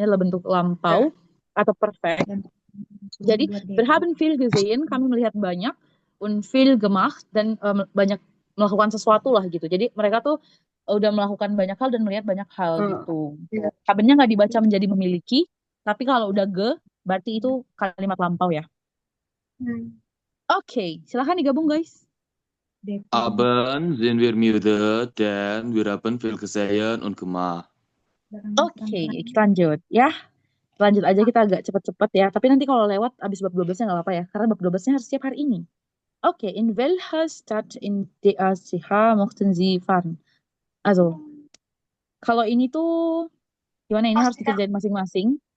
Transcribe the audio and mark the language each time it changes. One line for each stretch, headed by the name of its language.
Indonesian: Ini adalah bentuk lampau atau perfect. Jadi
German: wir haben viel gesehen,
Indonesian: kami melihat banyak,
German: und viel gemacht,
Indonesian: dan banyak melakukan sesuatu lah gitu. Jadi mereka tuh udah melakukan banyak hal dan melihat banyak hal gitu. Habennya nggak dibaca menjadi memiliki, tapi kalau udah berarti itu kalimat lampau ya. Oke, silahkan digabung guys.
German: Abends sind wir müde, denn wir haben viel gesehen und gemacht.
Indonesian: Oke, kita lanjut ya. Lanjut aja kita agak cepet-cepet ya. Tapi nanti kalau lewat abis bab 12-nya nggak apa-apa ya. Karena bab 12-nya harus setiap hari ini.
German: Oke, in welcher Stadt in der CH mochten Sie fahren?
Indonesian: Also, kalau ini tuh gimana ini harus dikerjain masing-masing.